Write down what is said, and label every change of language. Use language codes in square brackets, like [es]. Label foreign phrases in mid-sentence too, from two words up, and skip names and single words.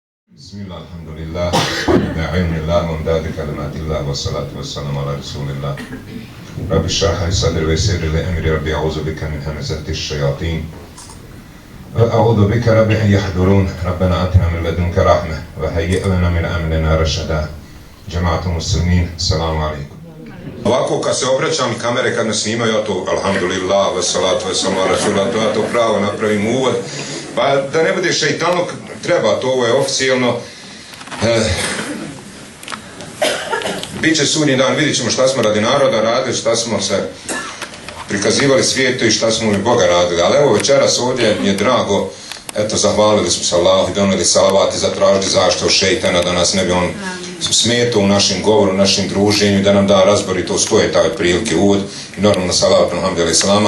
[ar] بسم الله، الحمد لله، بعلم الله، مدد كلمات الله، والصلاة والسلام على رسول الله. رب اشرح لي صدري ويسر لي أمري، رب أعوذ بك من همزات الشياطين. وأعوذ بك رب أن يحضرون، ربنا آتنا من لدنك رحمة، وهيئ لنا من أمرنا رشدا. جماعة المسلمين، السلام عليكم. [bs] Ovako kad se obraćam kamere kad me snimaju, ja to [ar] الحمد لله، والصلاة والسلام على رسول الله, [bs] ja to pravo napravim uvod. Pa da ne bude šeitanluk, treba to, ovo je oficijalno. Biće sudnji dan, vidit ćemo šta smo radi naroda radili, šta smo se prikazivali svijetu i šta smo mi Boga radili. Ali evo večeras ovdje mi je drago, eto zahvalili smo se Allahu i donijeli salavat i zatražili zašto šeitana da nas ne bi on smetao u našem govoru, u našem druženju, da nam da razborito stoje taj prilike uvod i normalno salavat alhamdulillah salama.